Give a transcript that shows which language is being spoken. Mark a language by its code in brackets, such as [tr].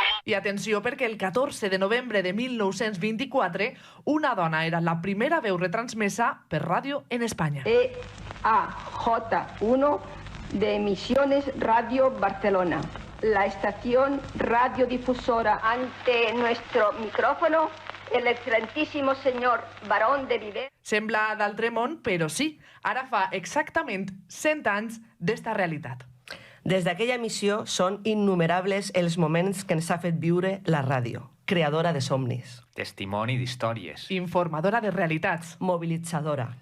[ca] I atenció, perquè el 14 de novembre de 1924 una dona era la primera veu retransmesa per ràdio en Espanya. [es] EAJ1 de Emisiones Radio Barcelona, la estación radiodifusora. Ante nuestro micrófono, el excelentísimo señor Barón de Viver. [ca] Sembla d'altre món, però sí, ara fa exactament 100 anys d'esta realitat. Des d'aquella emissió són innumerables els moments que ens ha fet viure la ràdio, creadora de somnis. Testimoni d'històries. Informadora de realitats. Mobilitzadora.